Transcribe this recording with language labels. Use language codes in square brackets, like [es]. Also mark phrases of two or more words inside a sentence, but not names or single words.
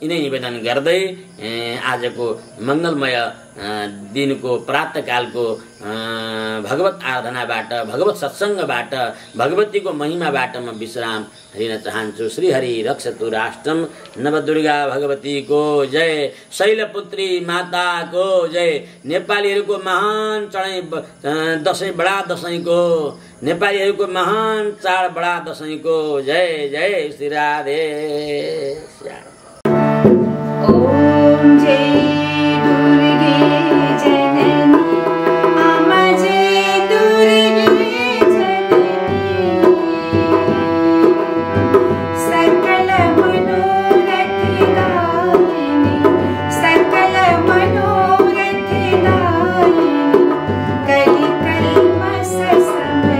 [ne] यिनै निवेदन गर्दै आजको मंगलमय दिनको प्रातःकालको भगवत आराधनाबाट, भगवत सत्संगबाट, भगवतीको महिमाबाट म विश्राम लिन चाहन्छु। [sa] श्री हरि रक्षतु राष्ट्रम। [ne] नवदुर्गा भगवतीको जय, शैलपुत्री माताको जय। नेपालीहरूको महान चाड दशैं, बडा दशैंको, नेपालीहरूको महान चाड बडा दशैंको जय जय। श्री राधे श्याम। [hi] ओम जय दुर्गे जननी, अमा जय दुर्गे जननी, सकल मनोरथ दायिनी, सकल मनोरथ दायिनी, कलि कल्मष समनि।